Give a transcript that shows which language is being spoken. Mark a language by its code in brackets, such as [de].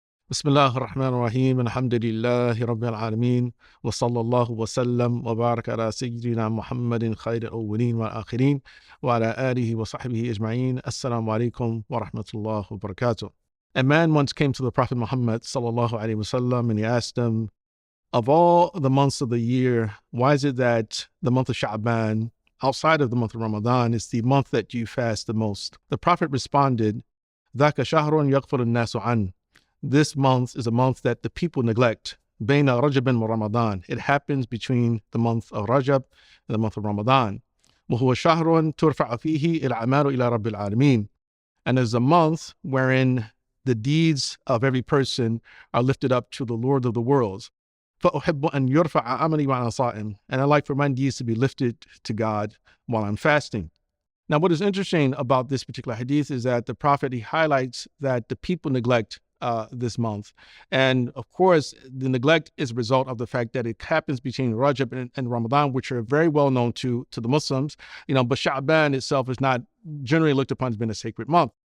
[ar] بسم الله الرحمن الرحيم الحمد لله رب العالمين وصلى الله وسلم وبارك على سيدنا محمد خير الأولين والآخرين وعلى آله وصحبه أجمعين. Assalamu alaikum wa rahmatullahi wa barakatuh. [en] A man once came to the Prophet Muhammad [ar] sallallahu alaihi wasallam [en] and he asked him, of all the months of the year, why is it that the month of Sha'ban, outside of the month of Ramadan, is the month that you fast the most? The Prophet responded, [ar] ذَاكَ شَهْرٌ يَغْفَرُ النَّاسُ عَنْهُ. [en] This month is a month that the people neglect. [ar] بين رجب ورمضان. [en] It happens between the month of Rajab and the month of Ramadan. [ar] وهو شهر ترفع فيه الأعمال إلى رب العالمين. [en] And is a month wherein the deeds of every person are lifted up to the Lord of the worlds. [ar] فأحب أن يرفع عملي وأنا صائم. [en] And I like for my deeds to be lifted to God while I'm fasting. Now, what is interesting about this particular hadith is that the Prophet, he highlights that the people neglect this month. And of course, the neglect is a result of the fact that it happens between Rajab and Ramadan, which are very well known to the Muslims, but Sha'ban itself is not generally looked upon as being a sacred month.